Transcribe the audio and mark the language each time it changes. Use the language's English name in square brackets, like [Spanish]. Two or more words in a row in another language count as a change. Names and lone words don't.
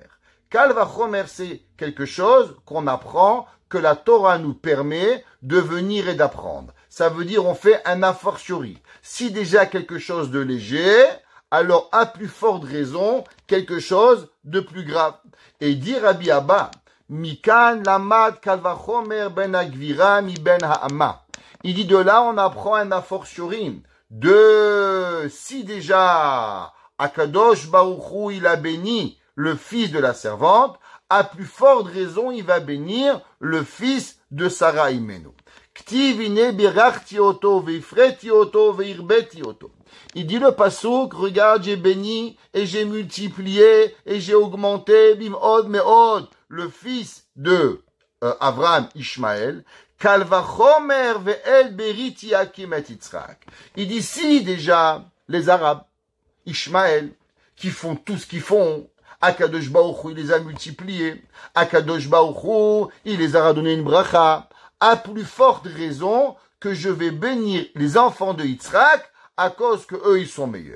[Hebrew] קל וחומר, [French] c'est quelque chose qu'on apprend, que la Torah nous permet de venir et d'apprendre. Ça veut dire on fait un a fortiori. Si déjà quelque chose de léger, alors à plus forte raison, quelque chose de plus grave. Et dit [Hebrew] Rabbi Abba, מכאן למד קל וחומר בן הגבירה מבן האמה. [French] Il dit de là, on apprend un a fortiori. Si déjà, Akadosh Baruch Hu, il a béni le fils de la servante, à plus forte raison, il va bénir le fils de Sarah Imenu. [Hebrew] כתיב הנה ברכתי אותו, והפריתי אותו, והרביתי אותו. [French] Il dit le pasouk, regarde, j'ai béni, et j'ai multiplié, et j'ai augmenté, [Hebrew] במאד מאד, [French] le fils de Abraham, Ishmaël, [Hebrew] קל וחומר ואת בריתי אקים את יצחק. [French] Il dit si déjà les Arabes, Ishmaël, qui font tout ce qu'ils font, Akadosh Baruch Hu, il les a multipliés, Akadosh Baruch Hu, il les a donné une bracha, à plus forte raison que je vais bénir les enfants de Yitzhak à cause que eux ils sont meilleurs.